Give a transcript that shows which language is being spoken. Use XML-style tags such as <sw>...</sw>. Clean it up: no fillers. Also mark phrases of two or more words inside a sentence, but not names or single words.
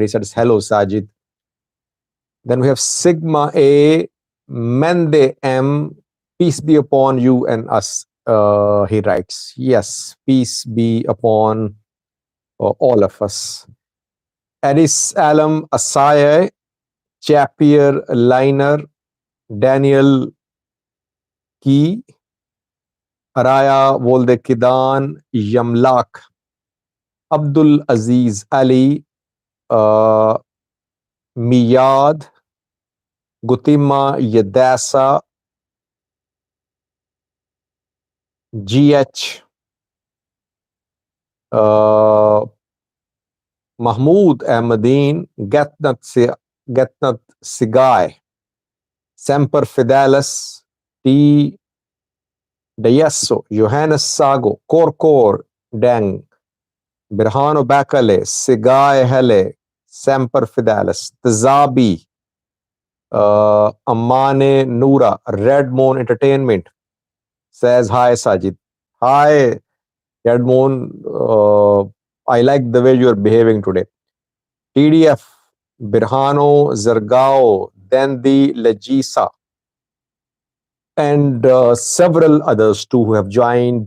<en>He says, hello, Sajid. Then we have Sigma A, Mende M, peace be upon you and us. He writes, yes, peace be upon all of us. Addis Alam Asaye, Chapier Liner, Daniel Key, Araya Voldekidan, Yamlak, Abdul Aziz Ali, Miyad, Gutima Yadasa, GH, Mahmoud Ahmadine, Getnat Sigai, Semper Fidelis, T. Dayesso, Johannes Sago, Korkor, Deng, Birhano Bakale, Sigai Hele, Semper Fidelis, Tazabi, Amane Noura, Red Moon Entertainment says, hi Sajid. Hi Red Moon, I like the way you are behaving today. TDF, Birhano, Zargao, Dendi, Lejisa, and several others too who have joined.</en>